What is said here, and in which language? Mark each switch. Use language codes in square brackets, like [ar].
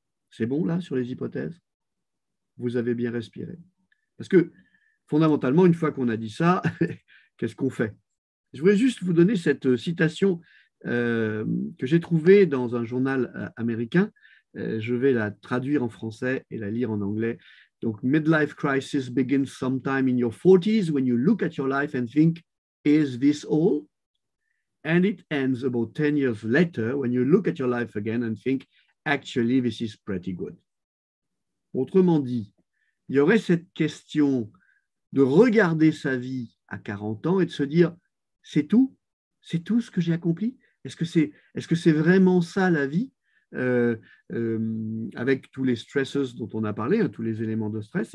[fr] C'est bon là sur les hypothèses? Vous avez bien respiré. Parce que fondamentalement, une fois qu'on a dit ça, qu'est-ce qu'on fait? Je voulais juste vous donner cette citation que j'ai trouvée dans un journal américain. Je vais la traduire en français et la lire en anglais. Donc, [en] midlife crisis begins sometime in your 40s when you look at your life and think, is this all? And it ends about 10 years later when you look at your life again and think, actually, this is pretty good. [fr] Autrement dit, il y aurait cette question de regarder sa vie à 40 ans et de se dire, c'est tout ce que j'ai accompli? Est-ce que c'est vraiment ça la vie, avec tous les stresses dont on a parlé, hein, tous les éléments de stress?